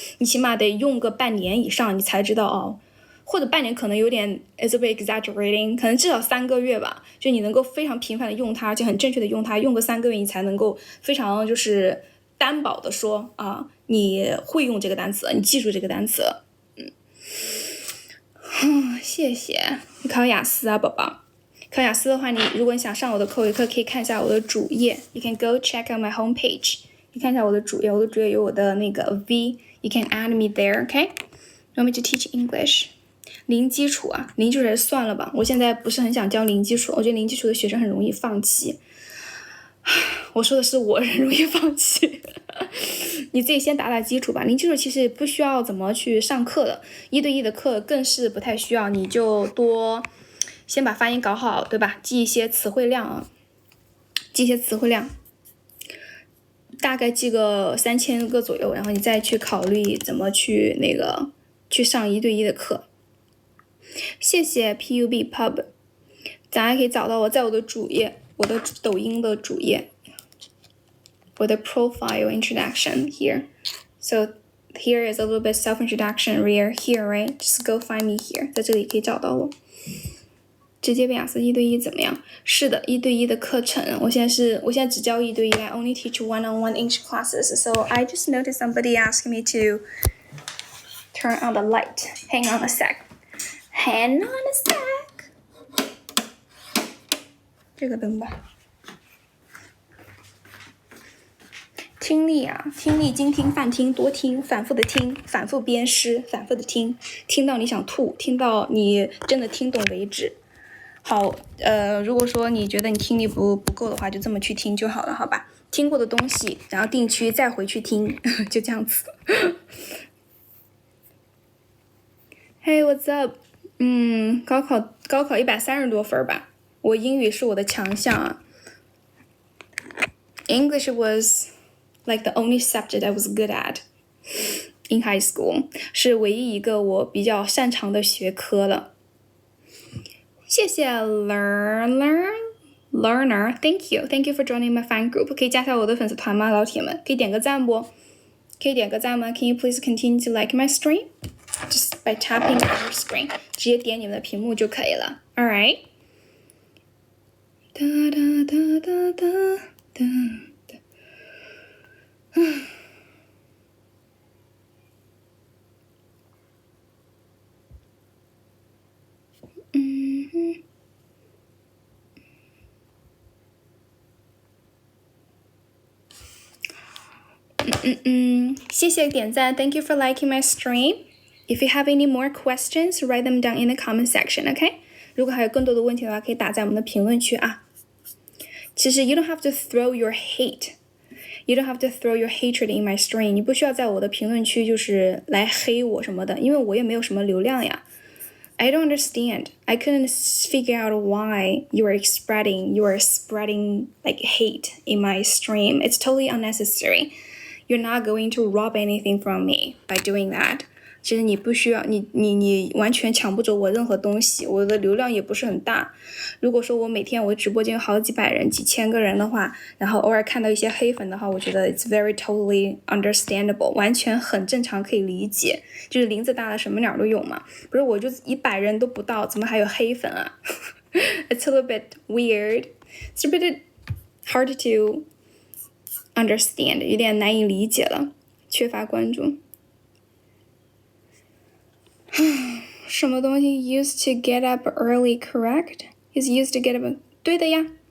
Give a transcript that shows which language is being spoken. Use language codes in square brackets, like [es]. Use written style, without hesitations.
[zh] 你起码得用个半年以上，你才知道哦。或者半年可能有点 [en] is a bit exaggerating， [zh] 可能至少3个月吧，就你能够非常频繁的用它，而且很正确的用它，用个3个月你才能够非常就是担保的说啊，你会用这个单词，你记住这个单词。谢谢。你考雅思啊，宝宝。考雅思的话，如果你想上我的口语课，可以看一下我的主页。 [en] You can go check out my homepage。 [zh] 你看一下我的主页，我的主页有我的那个 V。 [en] You can add me there, okay? Want me to teach English? [zh] 零基础啊，零基础算了吧。我现在不是很想教零基础，我觉得零基础的学生很容易放弃。我说的是我很容易放弃。你自己先打基础吧。零基础其实不需要怎么去上课的，1对1的课更是不太需要，你就多先把发音搞好，对吧？记一些词汇量啊，大概记个3000个左右，然后你再去考虑怎么去去上1对1的课。谢谢 PUB Pub， 大家可以找到我在我的主页，我的抖音的主页，我的 [en] profile introduction here. So here is a little bit self introduction here, right? Just go find me here. [zh] 在这里可以找到我。直接变雅思1对1怎么样？是的，1对1的课程，我现在只教1对1 ， [en] I only teach one-on-one English classes. So I just noticed somebody asking me to turn on the light. Hang on a sec. Hang on a sec. [zh] 这个灯吧。听力啊，听力精听泛听多听，反复的听，反复鞭尸，反复的听，听到你想吐，听到你真的听懂为止。好，如果说你觉得你听力不够的话，就这么去听就好了，好吧？听过的东西，然后定区再回去听，就这样子。 [en] Hey, what's up？ [zh] 高考130多分吧，我英语是我的强项啊。 [en] English was like the only subject I was good at in high school， [zh] 是唯一一个我比较擅长的学科了。谢谢 [en] learner， thank you for joining my fan group。 [zh] 可以加下我的粉丝团吗，老铁们？可以点个赞不？可以点个赞吗？ [en] Can you please continue to like my stream? Just by tapping on your screen， [zh] 直接点你们的屏幕就可以了。 [en] All right。 哒哒哒哒哒哒哒。 [zh] 谢谢点赞 [en] ，Thank you for liking my stream. If you have any more questions, write them down in the comment section, OK? [zh] 如果还有更多的问题的话，可以打在我们的评论区啊。其实 [en] you don't have to throw your hate. You don't have to throw your hatred in my stream. [zh] 你不需要在我的评论区就是来黑我什么的，因为我也没有什么流量呀。 [en] I don't understand. I couldn't figure out why you are spreading like hate in my stream. It's totally unnecessary. You're not going to rob anything from me by doing that. [zh] 其实你不需要，你完全抢不走我任何东西，我的流量也不是很大。如果说我每天我直播间有好几百人、几千个人的话，然后偶尔看到一些黑粉的话，我觉得 [en] it's very totally understandable， [zh] 完全很正常，可以理解。就是林子大了什么鸟都有嘛，不是我就100人都不到，怎么还有黑粉啊？ [en] It's a little bit weird. It's a bit hard to understand， [zh] 有点难以理解了，缺乏关注。什么东西 [en] used to get up early, correct? Is used to get up [zh] 对的呀。